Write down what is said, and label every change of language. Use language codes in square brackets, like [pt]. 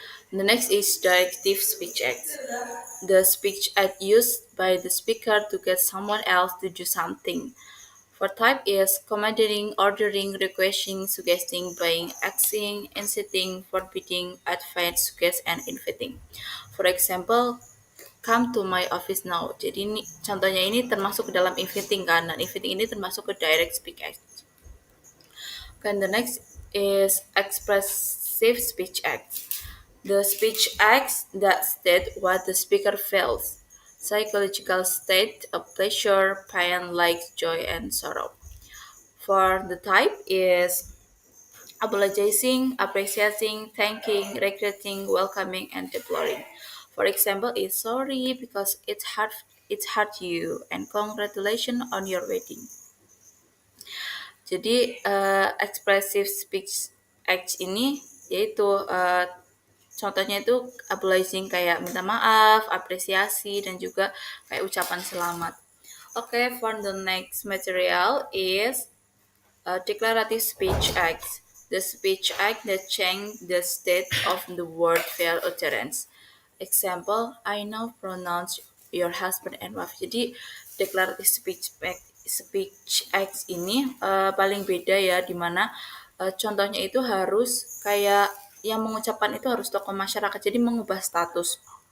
[en] The next is directive speech act. The speech act used by the speaker to get someone else to do something. For type is commanding, ordering, requesting, suggesting, buying, asking, inciting, forbidding, advise, suggest, and inviting. For example, come to my office now. [id] Jadi ini contohnya ini termasuk ke dalam inviting kan, dan inviting ini termasuk ke direct speech act. [en] And the next is expressive speech act. The speech acts that state what the speaker feels. Psychological state of pleasure, pain, like joy, and sorrow. For the type is apologizing, appreciating, thanking, regretting, welcoming, and deploring. For example, is sorry because it hurt you, and congratulations on your wedding. [id] Jadi expressive speech act ini yaitu contohnya itu acknowledging kayak minta maaf, apresiasi, dan juga kayak ucapan selamat. [en] Okay, for the next material is declarative speech acts. The speech act that change the state of the word via utterance. Example, I now pronounce your husband and wife. [id] Jadi declarative speech act ini paling beda ya, dimana contohnya itu harus kayak yang mengucapkan itu harus tokoh masyarakat, jadi mengubah status.